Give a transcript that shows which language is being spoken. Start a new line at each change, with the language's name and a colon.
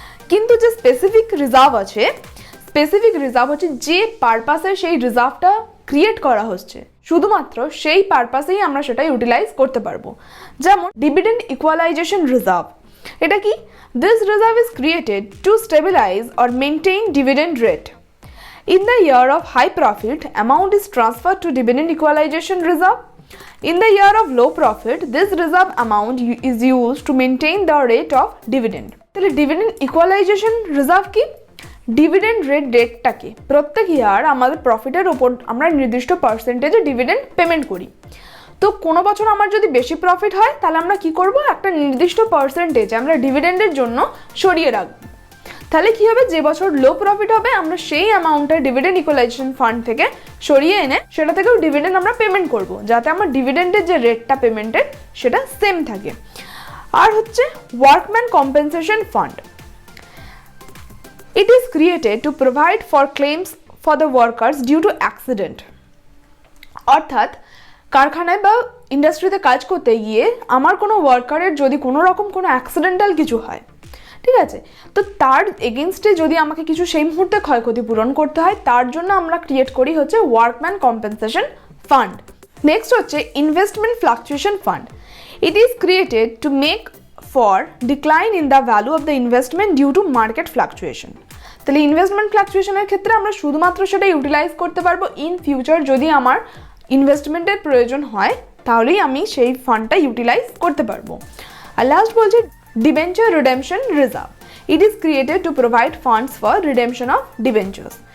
Bangla: কিন্তু যে specific reserve আছে, স্পেসিফিক রিজার্ভ হচ্ছে যে পারপাসে সেই রিজার্ভটা ক্রিয়েট করা হচ্ছে শুধুমাত্র সেই পারপাসেই আমরা সেটা ইউটিলাইজ করতে পারবো। যেমন
English: dividend equalisation reserve,
Bangla: এটা কি?
English: This reserve is created to stabilise or maintain dividend rate. In the year of high profit, amount is transferred to dividend equalization reserve. In the year of low profit, this reserve amount is used to maintain the rate of dividend.
Bangla: তাহলে dividend equalisation reserve কি? Dividend রেটটাকে প্রত্যেক ইয়ার আমাদের প্রফিটের ওপর আমরা নির্দিষ্ট পার্সেন্টেজে dividend payment করি। তো কোনো বছর আমার যদি বেশি প্রফিট হয় তাহলে আমরা কি করব, একটা নির্দিষ্ট পার্সেন্টেজ আমরা ডিভিডেন্ডের জন্য সরিয়ে রাখবো। তাহলে কি হবে, যে বছর লো প্রফিট হবে আমরা সেই অ্যামাউন্টটা ডিভিডেন্ড ইকুয়ালাইজেশন ফান্ড থেকে সরিয়ে এনে সেটা থেকেও ডিভিডেন্ড আমরা পেমেন্ট করব, যাতে আমার ডিভিডেন্ডের যে রেটটা পেমেন্টের সেটা সেম থাকে। আর হচ্ছে workman compensation fund.
English: It is created to provide for claims for the workers due to accident.
Bangla: অর্থাৎ কারখানায় বা ইন্ডাস্ট্রিতে কাজ করতে গিয়ে আমার কোনো ওয়ার্কারের যদি কোনো রকম কোনো অ্যাক্সিডেন্টাল কিছু হয়, ঠিক আছে, তো তার এগেনস্টে যদি আমাকে কিছু সেই মুহূর্তে ক্ষয়ক্ষতি পূরণ করতে হয় তার জন্য আমরা ক্রিয়েট করি হচ্ছে ওয়ার্কম্যান কম্পেনসেশন ফান্ড। নেক্সট হচ্ছে investment fluctuation fund.
English: It is created to make for decline in the value of the investment due to market fluctuation.
Bangla: তাহলে ইনভেস্টমেন্ট ফ্লাকচুয়েশনের ক্ষেত্রে আমরা শুধুমাত্র সেটা ইউটিলাইজ করতে পারবো ইন ফিউচার। যদি আমার ইনভেস্টমেন্টের প্রয়োজন হয় তাহলেই আমি সেই ফান্ডটা ইউটিলাইজ করতে পারবো। আর লাস্ট বলছে
English: Debenture redemption reserve, it is created to provide funds for redemption of debentures.